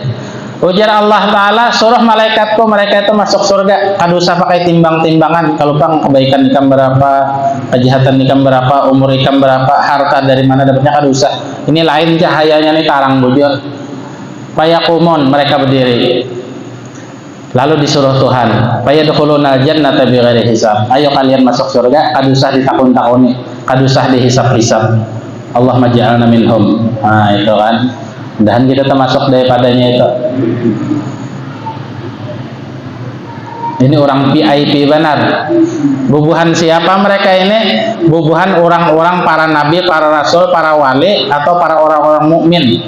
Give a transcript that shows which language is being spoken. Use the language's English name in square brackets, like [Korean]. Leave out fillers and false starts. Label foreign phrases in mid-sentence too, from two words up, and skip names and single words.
[Banjar] Ujar Allah Ta'ala, suruh malaikatku, mereka itu masuk surga, kada usah pakai timbang-timbangan, kalau bang kebaikan ikam berapa, kejahatan ikam berapa, umur ikam berapa, harta dari mana dapatnya, kada usah. Ini lain cahayanya nih, tarang bujur. Payakumun, mereka berdiri. [Arabic] Lalu disuruh Tuhan, fayadkhulunal jannata bighairi hisab. [Banjar] Ayo kalian masuk surga, kada usah ditakun-takuni, kada usah dihisab-hisab. [Arabic] Allahumma ja'alna minhum. [Banjar] Nah, itu kan. Dan kita termasuk daripadanya itu. Ini orang VIP benar. Bubuhan siapa mereka ini? Bubuhan orang-orang para nabi, para rasul, para wali, atau para orang-orang mukmin.